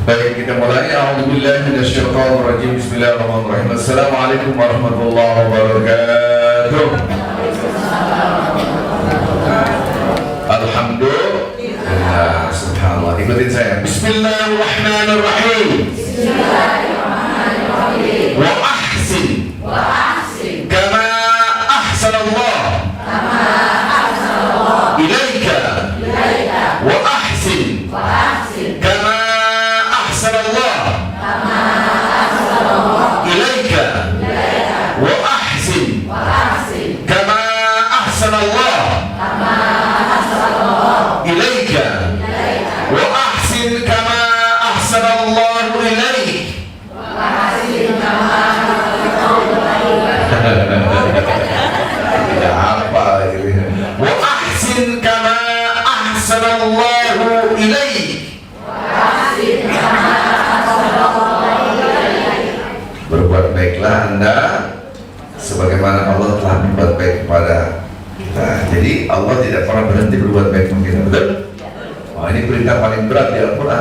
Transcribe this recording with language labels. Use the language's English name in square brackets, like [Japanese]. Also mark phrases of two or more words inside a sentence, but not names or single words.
[Indonesian] Baik, kita mulai. [Arabic] أعوذ بالله من الشيطان الرجيم. بسم الله الرحمن الرحيم. السلام عليكم ورحمة الله وبركاته. الحمد لله. سبحان الله. [Indonesian] Ikutin saya. [Arabic] بسم الله الرحمن الرحيم. وأحسن. كما أحسن الله. إليك. وأحسن. كما أحسن الله. إليك. وأحسن. كما أحسن الله. إليك. وأحسن كما أحسن الله إليك. [Indonesian] Ya apa ini? [Arabic] وأحسن كما أحسن الله إليك. [Indonesian] Berbuat baiklah Anda sebagaimana Allah telah berbuat baik kepada kita. Jadi Allah tidak pernah berhenti berbuat baik sama kita, betul? Oh, ini perintah paling berat di Al-Quran.